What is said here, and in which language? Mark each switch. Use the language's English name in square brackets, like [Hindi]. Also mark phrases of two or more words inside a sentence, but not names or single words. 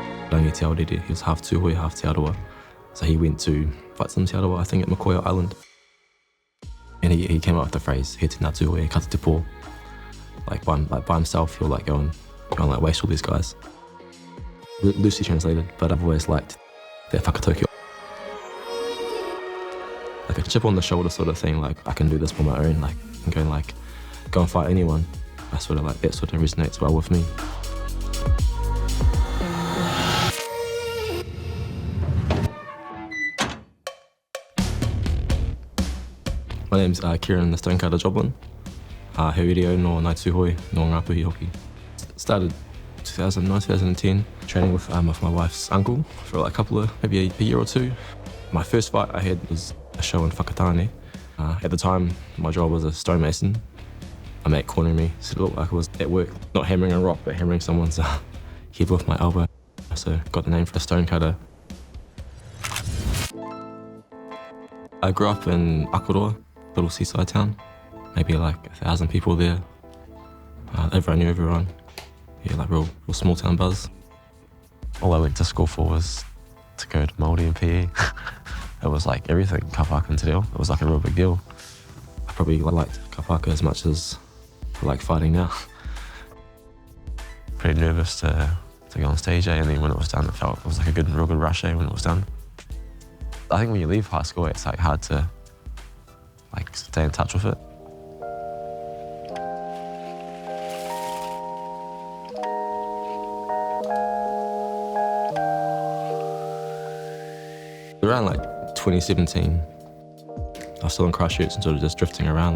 [English] Rangi Te Aorere, he was half Tūhoe, half Te Arawa. So he went to fight some Te Arawa, I think at Makoia Island. And he came up with the phrase, [Māori] he te ngā Tūhoe, kata te pō. [English] Like by himself, he'll like go and like waste all these guys. Loosely translated, but I've always liked that whakatokio. Like a chip on the shoulder sort of thing, like I can do this on my own, like I can go and fight anyone. That sort of resonates well with me. My name's Kieran, the stonekata Joblin. [Māori] He reo no Ngāi Tūhoe, no Ngāpuhi hoki. [English] Started 2009, 2010, training with my wife's uncle for like maybe a year or two. My first fight I had was a show in Whakatane. At the time, my job was a stonemason. My mate cornered me, said it looked like I was at work, not hammering a rock, but hammering someone's head with my elbow. So got the name for the stonecutter. I grew up in Akaroa, little seaside town. Maybe like 1,000 people there. Everyone knew everyone. Yeah, like real small town buzz. All I went to school for was to go to Māori and PE. It was like everything, [Māori] ka whaka and te reo. [English] It was like a real big deal. I probably liked [Māori] ka whaka [English] as much as I like fighting now. Pretty nervous to go on stage, and then when it was done, it was like a real good rush when it was done. I think when you leave high school, it's like hard to like stay in touch with it. Around like 2017, I was still in Christchurch and sort of just drifting around.